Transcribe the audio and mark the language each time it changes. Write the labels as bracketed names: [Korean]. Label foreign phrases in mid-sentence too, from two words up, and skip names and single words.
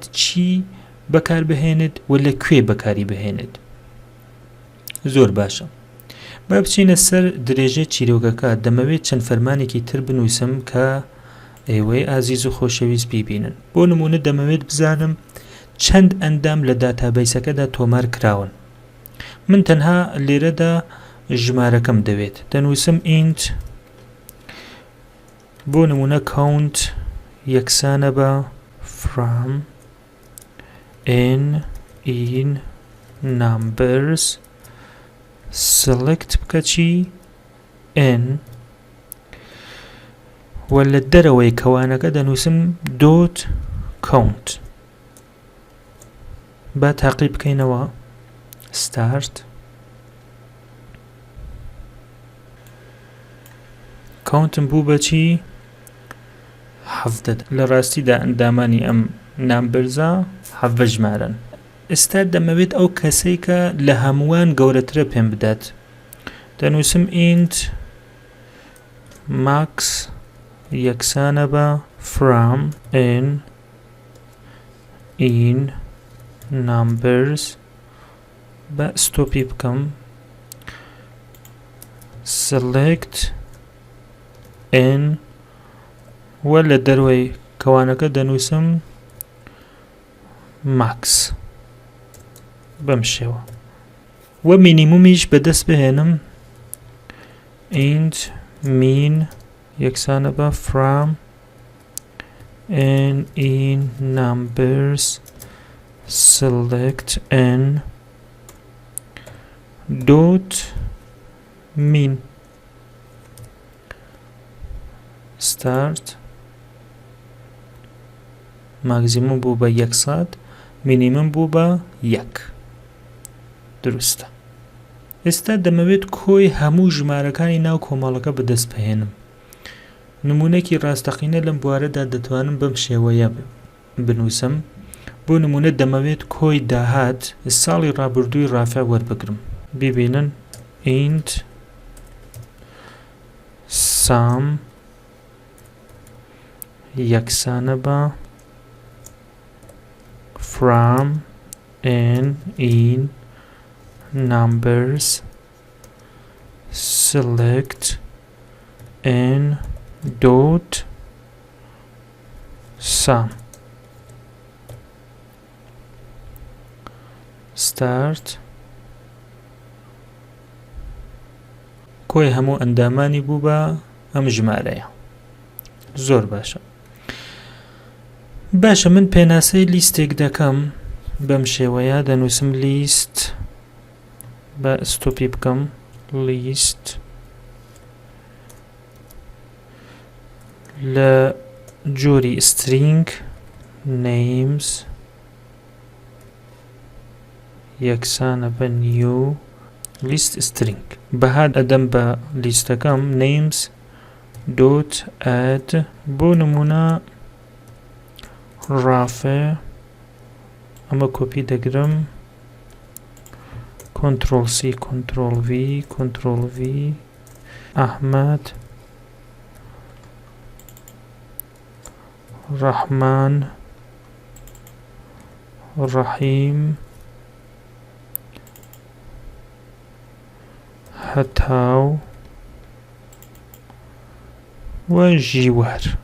[Central Kurdish] چی بەکاربهێنێت و لەکوێ بەکاری بهێنێت زۆر باشە با بچینە سەر درێژە چیرۆکەکە دەمەوێت چەند فەرمانێکی تر بنووسم کە ئێوەی ئازیز و خۆشەویست بیبینن بۆ نمونە دەمەوێت بزانم چەند ئەندام لە داتابەیسەکەدا تۆمار کراون من تەنها لێرەدا ژمارەکەم دەوێت دەنووسم int بۆ نمونە count یەکسانە بە [English] from n in numbers select [Central Kurdish] بکە چی n و لە دەرەوەی کەوانەکە دەنووسم [English] dot count [Central Kurdish] با تاقی بکەینەوە start countم بوو بەچی 17 لە ڕاستیدا ئەندامانی ئەم نامبرزە 17 ژمارەن ئێستا دەمەوێت ئەو کەسەی کە لە هەمووان گەورەترە پێم بدات دەنووسم int max یەکسانە بە [English] from n in numbers [Central Kurdish] بە ستۆپی بکەم [English] select n [Central Kurdish] و لە دەروەی کەوانەکە دەنووسم ماکس بەم شێوە و مینیمومیش بەدەست بهێنم [English] int min [Central Kurdish] یەکسانە بە from [English] n in numbers select n dot min start [Central Kurdish] ماکزیموم بوو بە 100 مینیمم بوو بە 1 دروستە. ئێستا دەمەوێت کۆی هەموو ژمارەکانی ناو کۆمەڵەکە بەدەست بهێنم. نمونەیەکی ڕاستەقینە لەم بوارەدا دەتوانم بەم شێوەیە بنووسم. بۆ نمونە دەمەوێت کۆی داهات ساڵی ڕابردووی ڕافع وەربگرم. ببینن [English] int sum [Central Kurdish] یەکسانە بە [English] from n in numbers select n dot sum start [Central Kurdish] کۆی هەموو ئەندامانی بوو بە ئەم ژمارەیە. زۆر باشە. باشە من پێناسەی لیستێک دەکەم بەم شێوەیە دەنووسم لیست بە ستۆپی بکەم لیست لە جۆری [English] string names [Central Kurdish] یەکسانە بە [English] new list string [Central Kurdish] بەهاد ئەدەم بە لیستەکەم [English] names dot add [Central Kurdish] بۆ نمونە ڕافع ئەمە کۆپی دەگرم [English] Ctrl C Ctrl V Ctrl V [Central Kurdish] ئەحمەد ڕەحمان ڕەحیم هەتاو و ژیوار.